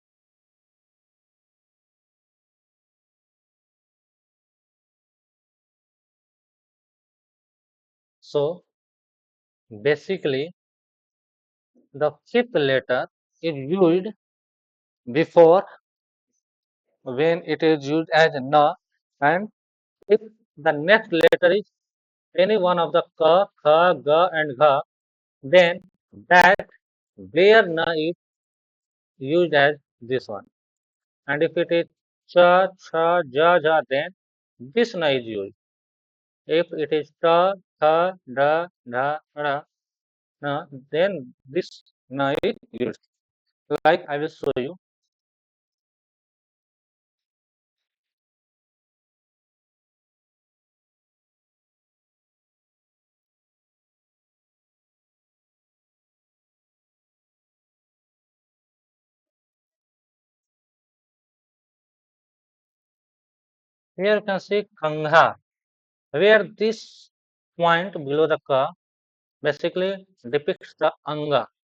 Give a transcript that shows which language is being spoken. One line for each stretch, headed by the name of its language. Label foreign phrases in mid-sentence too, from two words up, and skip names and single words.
English: So basically, the fifth letter is used before when it is used as na, and if the next letter is any one of the ka, kha, ga, and gha, then that where na is used as this one. And if it is cha, cha, ja, ja, then this na is used. If it is ta, tha, da, dha, ra, na, then this na is used. Like I will show you. Here you can see Kangha, where this point below the ka basically depicts the Anga.